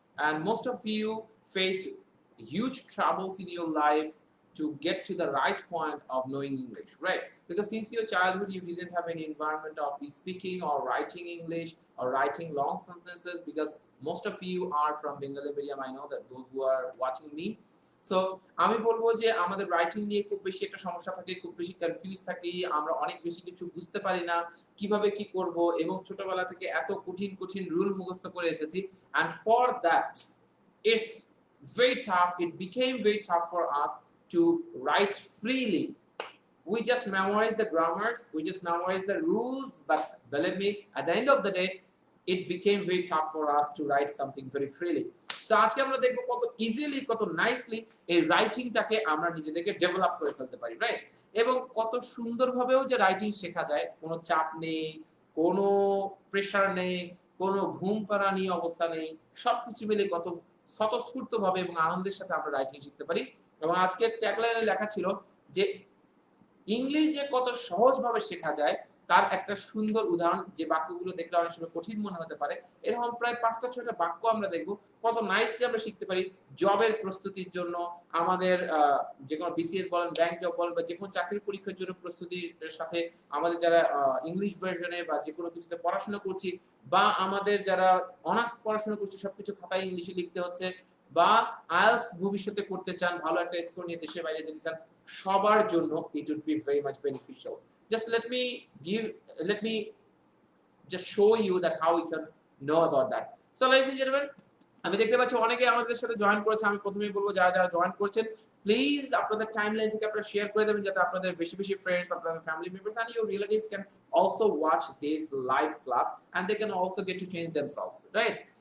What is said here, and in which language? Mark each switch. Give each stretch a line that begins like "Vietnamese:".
English: And most of you face huge troubles in your life to get to the right point of knowing English, right? Because since your childhood you didn't have any environment of speaking or writing English or writing long sentences, because most of you are from Bengali medium, I know that those who are watching me.
Bangla: So আমি বলবো যে আমাদের writing নিয়ে খুব বেশি একটা সমস্যা থাকে, খুব বেশি কনফিউজ থাকি, আমরা অনেক বেশি কিছু বুঝতে পারি না, কিভাবে কি করব, এবং ছোটবেলা থেকে এত কঠিন কঠিন রুল মুখস্থ করে এসেছি,
English: and for that it's very tough, it became very tough for us to write freely. We just memorize the grammars, we just memorize the rules, but believe me, at the end of the day it became very tough for us to write something very freely.
Bangla: So আজকে আমরা দেখব কত easily, কত nicely এই রাইটিংটাকে আমরা নিজেদেরকে develop করে ফেলতে পারি, রাইট? এবং কত সুন্দরভাবেও যে রাইটিং শেখা যায়, কোনো চাপ নেই, কোনো প্রেশার নেই, কোনো ঘুম পাড়ানি অবস্থা নেই, সবকিছু মিলে কত স্বতঃস্ফূর্তভাবে এবং আনন্দের সাথে আমরা রাইটিং শিখতে পারি। এবং আজকের ট্যাগলাইনে লেখা ছিল যে ইংলিশ যে কত সহজভাবে শেখা যায় তার একটা সুন্দর উদাহরণ, যে বাক্যগুলো দেখলে অনেক সময় কঠিন মনে হতে পারে, এরকম প্রায় ৫টা ৬টা বাক্য আমরা দেখব কত নাইসলি আমরা শিখতে পারি জবের প্রস্তুতির জন্য, আমাদের যে কোনো বিসিএস বলেন, ব্যাংক জব বলেন, বা যে কোনো চাকরির পরীক্ষার জন্য প্রস্তুতির সাথে আমাদের যারা ইংলিশ ভার্সনে বা যে কোনো কিছুতে পড়াশোনা করছি, বা আমাদের যারা অনার্স পড়াশোনা করছি সবকিছু খাতায় ইংলিশে লিখতে হচ্ছে, বা আইএলটিএস ভবিষ্যতে করতে চান, ভালো একটা স্কোর নিয়ে দেশের বাইরে যেতে চান, সবার জন্য
English: it would be very much beneficial. Just let me just show you that how you can know about that. So ladies and gentlemen,
Bangla: আমি দেখতে পাচ্ছি অনেকে আমাদের সাথে জয়েন করেছে। আমি প্রথমেই বলবো যারা যারা জয়েন করছেন প্লিজ আপনাদের টাইমলাইন থেকে আপনারা শেয়ার করে দেবেন, যাতে আপনাদের বেশি বেশি ফ্রেন্ডস, আপনাদের family members
English: and your relatives can also watch this live class and they can also get to change themselves, right?